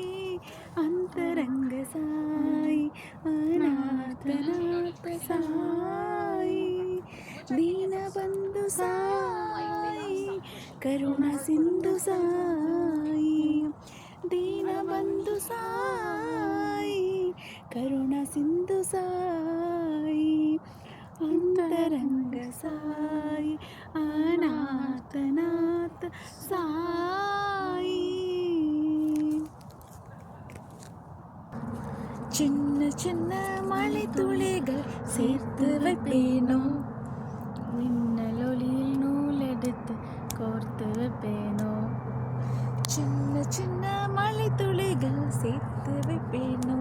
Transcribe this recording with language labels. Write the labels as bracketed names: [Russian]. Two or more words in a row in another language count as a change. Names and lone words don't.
[Sanskrit] अंतरंग साई अनाथनाथ साई दीनबंधु साई करुणा सिंधु साई दीनबंधु साई करुणा सिंधु साई अंतरंग साई अनाथनाथ साई [Tamil] சின்ன சின்ன மழை துளிகள் சேர்த்து வைப்பேனோ மின்னலொளியில் நூலெடுத்து கோர்த்து வைப்பேனோ சின்ன சின்ன மழை துளிகள் சேர்த்து வைப்பேனோ